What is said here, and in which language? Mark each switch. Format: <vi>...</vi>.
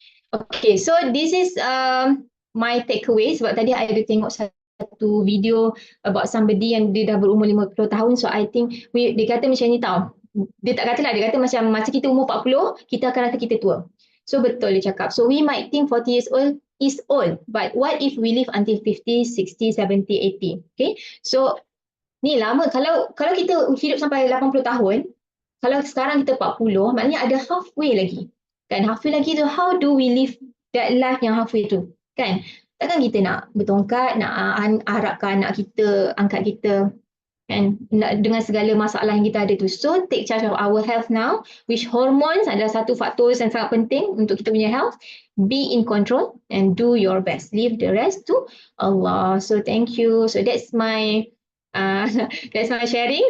<en>Okay, so this is my takeaway</en> <ms>sebab tadi I ada tengok satu video about somebody yang dia dah berumur 50 tahun. So I think dia kata macam ni tau. Dia tak kata lah, dia kata macam masa kita umur 40, kita akan rasa kita tua. So betul dia cakap.</ms> <en>So we might think 40 years old is old, but what if we live until 50, 60, 70, 80?</en> <ms>Okay, so ni lama. Kalau kita hidup sampai 80 tahun, kalau sekarang kita 40, maknanya ada halfway lagi.</ms> <en>Kan, halfway lagi tu, how do we live that life yang halfway tu?</en> <ms>Kan, takkan kita nak bertongkat, nak harapkan anak kita, angkat kita kan, dengan segala masalah yang kita ada tu.</ms> <en>So take charge of our health now,</en> <ms>which hormones adalah satu faktor yang sangat penting untuk kita punya health.</ms> <en>Be in control and do your best, leave the rest to Allah. So thank you. So that's my that's my sharing.</en>